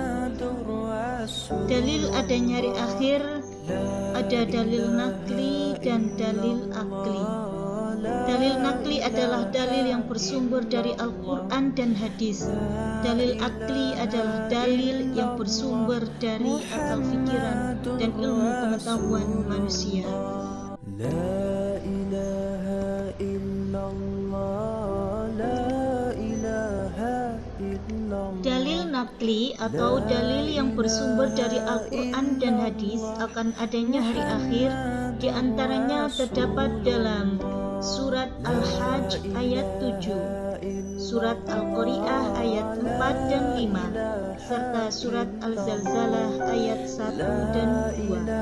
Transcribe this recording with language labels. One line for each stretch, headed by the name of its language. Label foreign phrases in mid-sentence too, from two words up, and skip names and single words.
Indonesian: Dalil adanya hari akhir ada dalil nakli dan dalil akli. Dalil nakli adalah dalil yang bersumber dari Al-Quran dan hadis. Dalil akli adalah dalil yang bersumber dari akal pikiran dan ilmu pengetahuan manusia.
Arabic: لا إله إلا الله، لا إله إلا الله.
Indonesian: Dalil nakli atau dalil yang bersumber dari Al-Quran dan hadis akan adanya hari akhir, di antaranya terdapat dalam Surat Al-Hajj ayat 7, Surat Al-Qari'ah ayat 4 dan 5, serta Surat Al-Zalzalah ayat 1 dan 2.